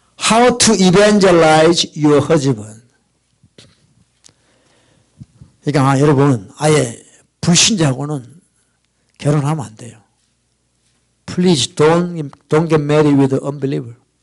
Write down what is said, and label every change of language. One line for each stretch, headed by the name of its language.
English: How to evangelize your husband.
Korean: 그러니까 여러분, 아예 불신자하고는 결혼하면 안 돼요.
English: Please don't get married with an unbeliever.